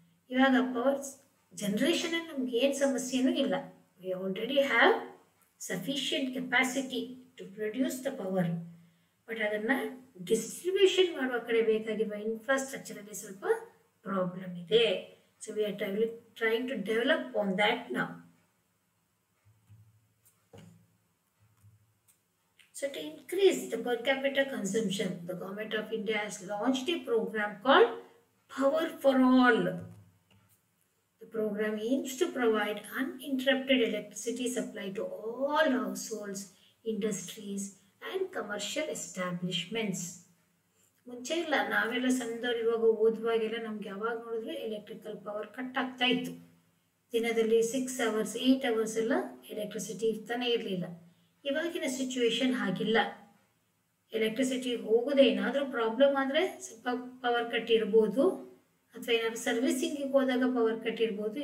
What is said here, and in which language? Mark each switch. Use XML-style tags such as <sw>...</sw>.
<kn>ಇವಾಗ power generation ನಮ್ಗೆ ಏನು ಸಮಸ್ಯೆನೂ ಇಲ್ಲ.</kn> <en>We already have sufficient capacity to produce the power.</en> <kn>But ಅದನ್ನು ಡಿಸ್ಟ್ರಿಬ್ಯೂಷನ್ ಮಾಡುವ ಕಡೆ ಬೇಕಾಗಿರುವ ಇನ್ಫ್ರಾಸ್ಟ್ರಕ್ಚರಲ್ಲಿ ಸ್ವಲ್ಪ ಪ್ರಾಬ್ಲಮ್ ಇದೆ.</kn> <en>So we are trying to develop on that now. So to increase the per capita consumption, the Government of India has launched a program called Power for All. The program aims to provide uninterrupted electricity supply to all households, industries and commercial establishments.</en> <kn>ಮುಂಚೆ ಇಲ್ಲ, ನಾವೆಲ್ಲ ಸಣ್ಣದವ್ರು ಇವಾಗ ಓದುವಾಗೆಲ್ಲ ನಮ್ಗೆ ಯಾವಾಗ ನೋಡಿದ್ರೆ electrical power cut ಆಗ್ತಾ ಇತ್ತು. ದಿನದಲ್ಲಿ 6 hours 8 hours ಎಲ್ಲ ಎಲೆಕ್ಟ್ರಿಸಿಟಿ ಇರ್ತಾನೆ ಇರಲಿಲ್ಲ. ಇವಾಗಿನ ಸಿಚುವೇಶನ್ ಹಾಗಿಲ್ಲ. ಎಲೆಕ್ಟ್ರಿಸಿಟಿ ಹೋಗೋದೇ ಏನಾದರೂ ಪ್ರಾಬ್ಲಮ್ ಆದರೆ ಸ್ವಲ್ಪ ಪವರ್ ಕಟ್ ಇರ್ಬೋದು, ಅಥವಾ ಏನಾದರೂ ಸರ್ವಿಸಿಂಗಿಗೆ ಹೋದಾಗ ಪವರ್ ಕಟ್ ಇರ್ಬೋದು.</kn>